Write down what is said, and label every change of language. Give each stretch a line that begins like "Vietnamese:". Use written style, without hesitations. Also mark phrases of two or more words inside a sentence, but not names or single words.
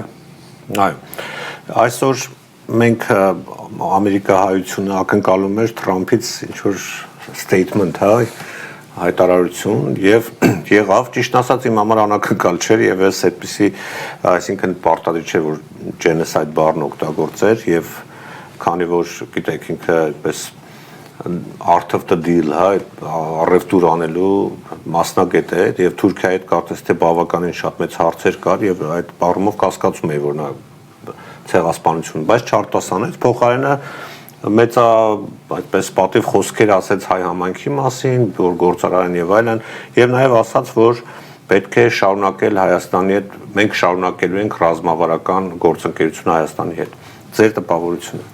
Armenian: այո այսօր մենք ամերիկահայությունը ակնկալում էր Թրամփից ինչ-որ statement, հայտարարություն եւ եղավ ճիշտ ասած իմ համար անակնկալ չէր եւ ես այդպեսի այսինքն պարտադիր չէ որ genocide բառն օգտագործեր եւ քանի որ գիտեք ինքը այդպես
English: art of the deal
Armenian: առևտուր անելու մասնագետ է եւ Թուրքիայի հետ կարծես թե բավականին շատ մեծ հարցեր կար եւ այդ բառումով կասկածում էի որ նա ցեղասպանություն բայց չարտասանեց փոխարենը մեծա այդպես պատիվ խոսքեր ասեց հայ համայնքի մասին, որ գործարարն եւ այլն, եւ նաեւ ասաց, որ պետք է շարունակել Հայաստանի հետ, մենք շարունակելու ենք ռազմավարական գործընկերություն Հայաստանի հետ։ Ձեր տպավորությունը։